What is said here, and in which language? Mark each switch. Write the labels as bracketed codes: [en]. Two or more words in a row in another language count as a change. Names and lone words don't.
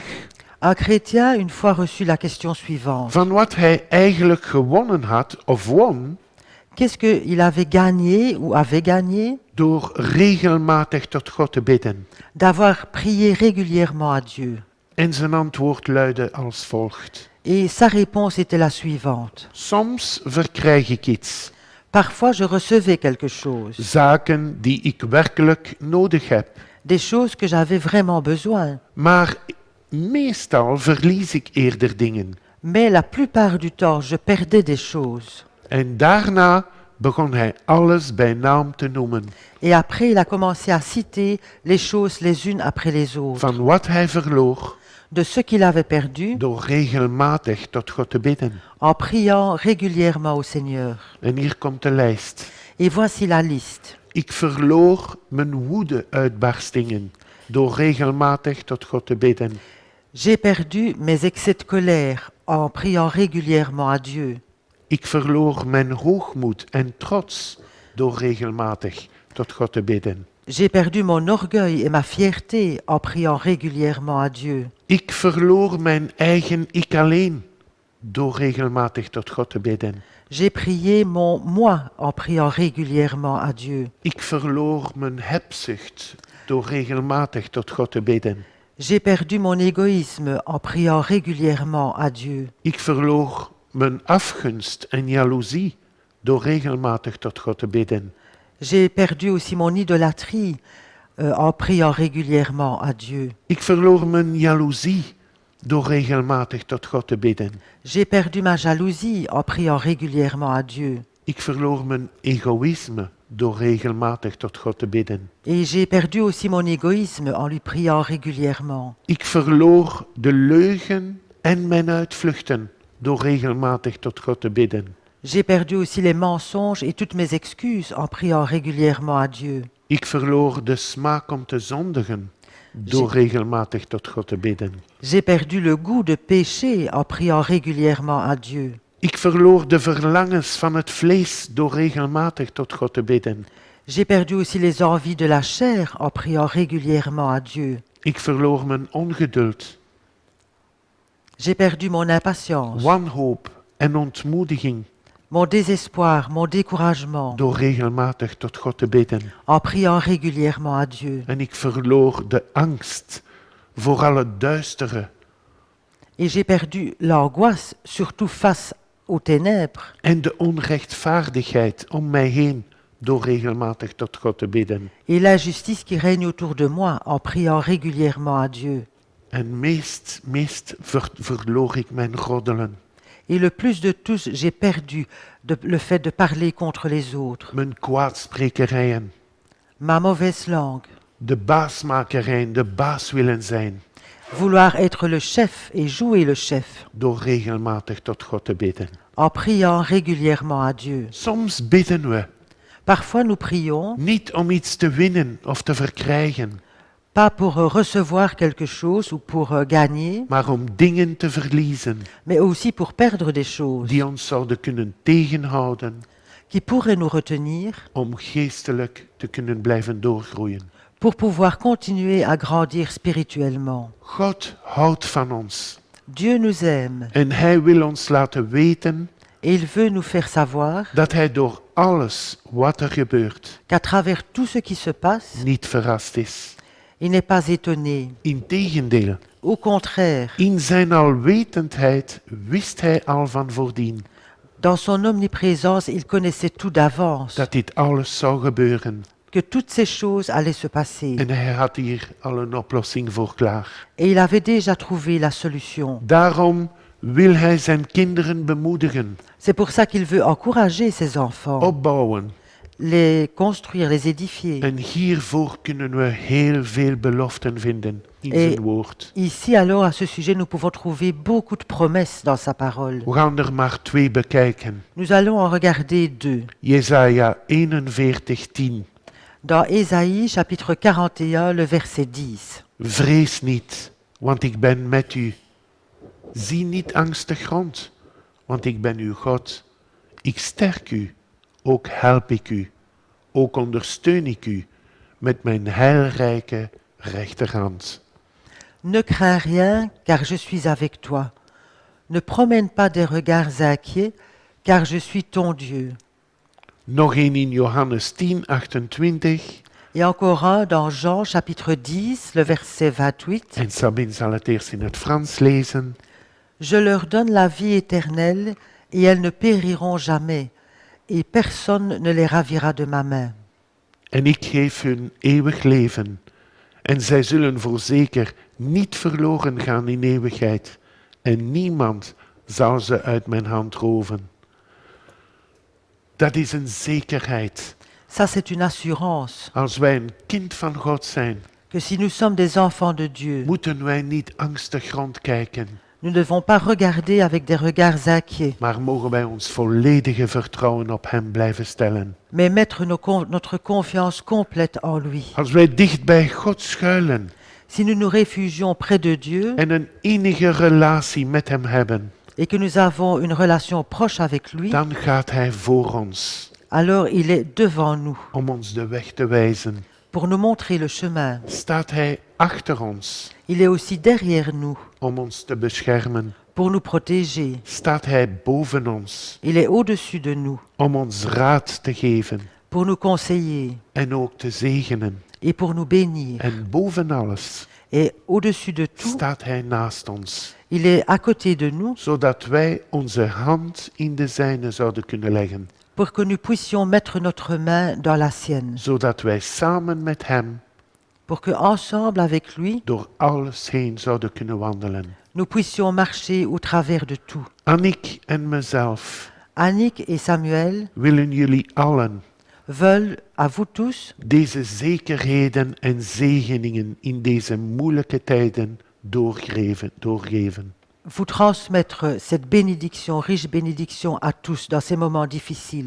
[fr] Un chrétien, une fois reçu la question suivante. [nl] van wat hij eigenlijk gewonnen had of won [fr] Qu'est-ce qu'il avait gagné ou avait gagné [nl] door regelmatig tot God te bidden. [fr] d'avoir prié régulièrement à Dieu? [nl] En zijn antwoord luidde als volgt. [fr] Et sa réponse était la suivante. [nl] Soms verkrijg ik iets, [fr] Parfois, je recevais quelque chose, [nl] zaken die ik werkelijk nodig heb, [fr] des choses que j'avais vraiment besoin. [nl] maar meestal verlies ik eerder dingen. [fr] Mais la plupart du temps, je perdais des choses. [nl] En daarna begon hij alles bij naam te noemen. [fr] Et après, il a commencé à citer les choses les unes après les autres. [nl] Van wat hij verloor [fr] De ce qu'il avait perdu [nl] door regelmatig tot God te bidden. [fr] en priant régulièrement au Seigneur. [nl] En hier komt de lijst. [fr] Et voici la liste. [nl] Ik verloor mijn woede-uitbarstingen door regelmatig tot God te bidden. [fr] J'ai perdu mes excès de colère en priant régulièrement à Dieu. [nl] Ik verloor mijn hoogmoed en trots door regelmatig tot God te bidden. [fr] J'ai perdu mon orgueil et ma fierté en priant régulièrement à Dieu. [nl] Ik verloor mijn eigen ik alleen door regelmatig tot God te bidden. [fr] J'ai prié mon moi en priant régulièrement à Dieu. [nl] Ik verloor mijn hebzucht door regelmatig tot God te bidden. [fr] J'ai perdu mon égoïsme en priant régulièrement à Dieu. [nl] Ik verloor mijn afgunst en jaloezie door regelmatig tot God te bidden. [fr] J'ai perdu aussi mon idolâtrie en priant régulièrement à Dieu. [nl] Ik verloor mijn jaloezie door regelmatig tot God te bidden. [fr] J'ai perdu ma jalousie en priant régulièrement à Dieu. [nl] Ik verloor mijn egoïsme door regelmatig tot God te bidden. [fr] Et j'ai perdu aussi mon égoïsme en lui priant régulièrement. [nl] Ik verloor de leugen en mijn uitvluchten door regelmatig tot God te bidden. [fr] J'ai perdu aussi les mensonges et toutes mes excuses en priant régulièrement à Dieu. [nl] Ik verloor de smaak om te zondigen door regelmatig tot God te bidden. [fr] J'ai perdu le goût de pécher en priant régulièrement à Dieu. [nl] Ik verloor de verlangens van het vlees door regelmatig tot God te bidden. [fr] J'ai perdu aussi les envies de la chair en priant régulièrement à Dieu. [nl] Ik verloor mijn ongeduld, [fr] J'ai perdu mon impatience, [nl] wanhoop en ontmoediging [fr] mon désespoir, mon découragement [nl] door regelmatig tot God te bidden. [fr] en priant régulièrement à Dieu. [nl] En ik verloor de angst voor al het duistere [fr] Et j'ai perdu l'angoisse, surtout face aux ténèbres, [nl] en de onrechtvaardigheid om mij heen door regelmatig tot God te bidden. [fr] et l'injustice qui règne autour de moi en priant régulièrement à Dieu. [nl] En meest verloor ik mijn roddelen, [fr] Et le plus de tous, j'ai perdu le fait de parler contre les autres, [nl] mijn kwaadsprekerijen, [fr] ma mauvaise langue, [nl] de baasmakerijen, de baas willen zijn, [fr] vouloir être le chef et jouer le chef, [nl] door regelmatig tot God te bidden. [fr] en priant régulièrement à Dieu. [nl] Soms bidden we [fr] Parfois nous prions, [nl] niet om iets te winnen of te verkrijgen, [fr] pas pour recevoir quelque chose ou pour gagner, [nl] maar om dingen te verliezen [fr] mais aussi pour perdre des choses [nl] die ons zouden kunnen tegenhouden [fr] qui pourraient nous retenir [nl] om geestelijk te kunnen blijven doorgroeien. [fr] pour pouvoir continuer à grandir spirituellement. [nl] God houdt van ons [fr] Dieu nous aime [nl] en Hij wil ons laten weten [fr] et il veut nous faire savoir [nl] dat Hij door alles wat er gebeurt [fr] qu'à travers tout ce qui se passe, [nl] niet verrast is. [fr] il n'est pas étonné. [nl] Integendeel, [fr] Au contraire, [nl] in zijn alwetendheid wist Hij al van voordien [fr] dans son omniprésence, il connaissait tout d'avance, [nl] dat dit alles zou gebeuren. [fr] que toutes ces choses allaient se passer. [nl] En Hij had hier al een oplossing voor klaar. [fr] Et il avait déjà trouvé la solution. [nl] Daarom wil Hij zijn kinderen bemoedigen, [fr] C'est pour ça qu'il veut encourager ses enfants, [nl] opbouwen. [fr] les construire, les édifier. [nl] En hiervoor kunnen we heel veel beloften vinden in [fr] Et- [nl] zijn woord. [fr] Ici, alors, à ce sujet, nous pouvons trouver beaucoup de promesses dans sa parole. [nl] We gaan er maar 2 bekijken. [fr] Nous allons en regarder 2. [nl] Jesaja 41:10. [fr] Dans Ésaïe, chapitre 41, le verset 10. [nl] Vrees niet, want ik ben met u. Zie niet angstig rond, want ik ben uw God. Ik sterk u, ook help ik u. Ook ondersteun ik u met mijn heilrijke rechterhand. [fr] Ne crains rien, car je suis avec toi. Ne promène pas des regards inquiets, car je suis ton Dieu. [nl] Nog een in Johannes 10:28. [fr] Et encore un dans Jean, chapitre 10, le verset 28. [nl] En Sabine zal het eerst in het Frans lezen. [fr] Je leur donne la vie éternelle, et elles ne périront jamais, et personne ne les ravira de ma main. [nl] En ik geef hun eeuwig leven. En zij zullen voorzeker niet verloren gaan in eeuwigheid. En niemand zal ze uit mijn hand roven. Dat is een zekerheid. [fr] Ça, c'est une assurance [nl] Als wij een kind van God zijn, [fr] que si nous sommes des enfants de Dieu, [nl] moeten wij niet angstig rondkijken, [fr] nous ne devons pas regarder avec des regards inquiets, [nl] maar mogen wij ons volledige vertrouwen op Hem blijven stellen. [fr] mais mettre notre confiance complète en lui. [nl] Als wij dicht bij God schuilen [fr] Si nous nous réfugions près de Dieu [nl] en een innige relatie met Hem hebben, [fr] et que nous avons une relation proche avec lui, [nl] dan gaat Hij voor ons [fr] alors il est devant nous [nl] om ons de weg te wijzen. [fr] pour nous montrer le chemin. [nl] Staat Hij achter ons [fr] Il est aussi derrière nous [nl] om ons te beschermen. [fr] pour nous protéger. [nl] Staat Hij boven ons [fr] Il est au-dessus de nous [nl] om ons raad te geven [fr] pour nous conseiller [nl] en ook te zegenen. [fr] et pour nous bénir. [nl] En boven alles [fr] Et au-dessus de tout, [nl] staat Hij naast ons, [fr] il est à côté de nous [nl] zodat wij onze hand in de zijne zouden kunnen leggen, [fr] pour que nous puissions mettre notre main dans la sienne, [nl] zodat wij samen met Hem [fr] pour que ensemble avec lui, [nl] door alles heen zouden kunnen wandelen. [fr] nous puissions marcher au travers de tout. [nl] Annick en mezelf [fr] Annick et Samuel [nl] willen jullie allen [fr] veulent à vous tous [nl] deze zekerheden en zegeningen in deze moeilijke tijden doorgeven. [fr] vous transmettre cette bénédiction, riche bénédiction à tous dans ces moments difficiles.